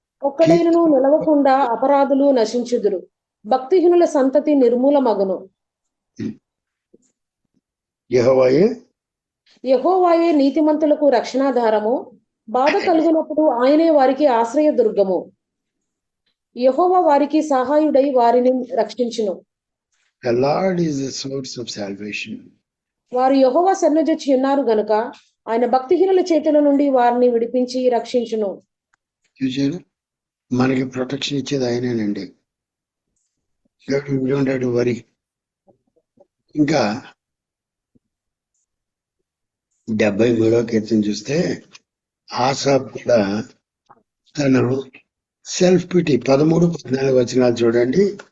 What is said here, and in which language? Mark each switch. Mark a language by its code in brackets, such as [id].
[te] ఒక్కడైనను నిలవకుండా అపరాధులు నశించుదురు. భక్తిహీనుల సంతతి నిర్మూలమగును. యెహోవాయే నీతిమంతులకు రక్షణాధారము. బాధ కలుగునప్పుడు ఆయనే వారికి ఆశ్రయ దుర్గము. యెహోవా వారికి సహాయుడై వారిని రక్షించును. [en] The Lord is the source of salvation. [te] వారు యెహోవా సన్నిధించి ఉన్నారు గనుక ఆయన భక్తిహీనుల చేతుల నుండి వారిని విడిపించి రక్షించును. చూసారు, మనకి ప్రొటెక్షన్ ఇచ్చేది ఆయనేనండి. వరి. ఇంకా 73వ కీర్తన చూస్తే ఆసాఫ్ కూడా తను సెల్ఫ్ పిటి 13, 14 వచనాలు చూడండి.